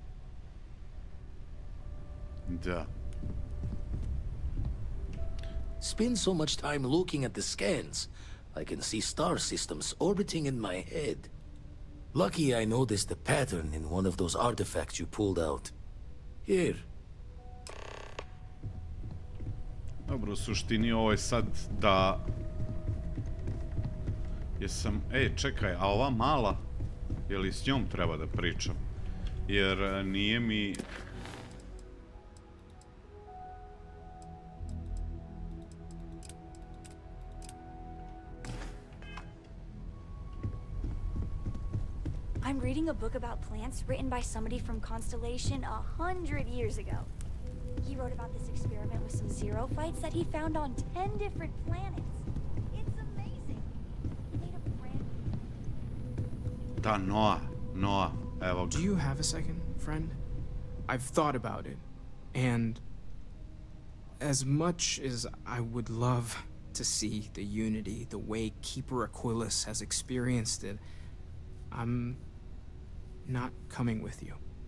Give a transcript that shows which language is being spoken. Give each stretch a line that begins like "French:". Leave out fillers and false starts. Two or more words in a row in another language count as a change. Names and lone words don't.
Serbian: Da.
English: Spend so much time looking at the scans, I can see star systems orbiting in my head. Lucky I noticed a pattern in one of those artifacts you pulled out. Here.
Serbian: Dobro, u suštini ovo je sad da... Jesam... čekaj, a ova mala? Je li s njom treba da pričam? Jer nije mi...
English: I'm reading a book about plants written by somebody from Constellation 100 years ago. He wrote about this experiment with some zero fights that he found on 10 different planets. It's amazing. He made a brand...
Serbian: Da, Noah, evo ga.
English: Do you have a second, friend? I've thought about it, and as much as I would love to see the Unity the way Keeper Aquilus has experienced it, I'm not coming with you.